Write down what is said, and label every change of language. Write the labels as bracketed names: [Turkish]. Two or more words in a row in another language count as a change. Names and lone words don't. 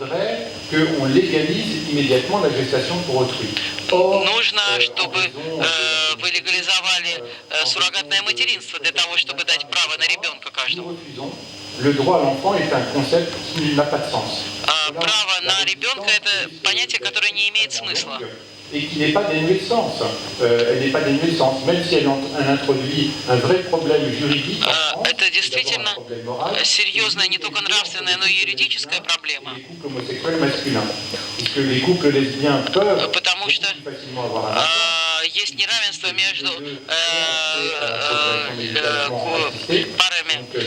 [Russian] Нужно, чтобы вы легализовали суррогатное материнство для того, чтобы дать право на ребенка каждому. Право на ребенка – это понятие, которое не имеет смысла. [French] Et qui n'est pas dénuée de sens. Elle n'est pas dénuée de sens, même si elle introduit un vrai problème juridique. [Russian] Это действительно серьезная, не только нравственная, но и юридическая проблема. Потому что есть неравенство между парами.